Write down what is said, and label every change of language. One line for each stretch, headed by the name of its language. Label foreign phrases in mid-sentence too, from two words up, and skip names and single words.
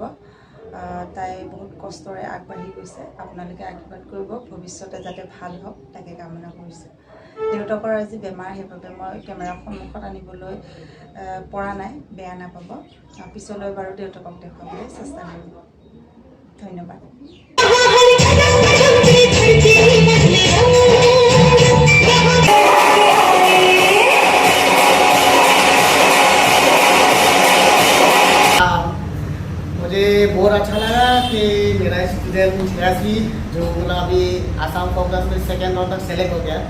Assamese: তাই বহুত কষ্টৰে আগবাঢ়ি গৈছে। আপোনালোকে আশীৰ্বাদ কৰিব, ভৱিষ্যতে যাতে ভাল হওক তাকে কামনা কৰিছোঁ। দেউতাকৰ আজি বেমাৰ, সেইবাবে মই কেমেৰাৰ সন্মুখত আনিবলৈ পৰা নাই, বেয়া নাপাব। পিছলৈ বাৰু দেউতাকক দেখুৱাবলৈ চেষ্টা কৰিম। ধন্যবাদ।
Hindi: मुझे बहुत अच्छा लगा कि मेरा स्टूडेंट हियाश्री जो मतलब अभी आसाम
English: folk dance
Hindi: में
English: second round
Hindi: तक सेलेक्ट हो गया।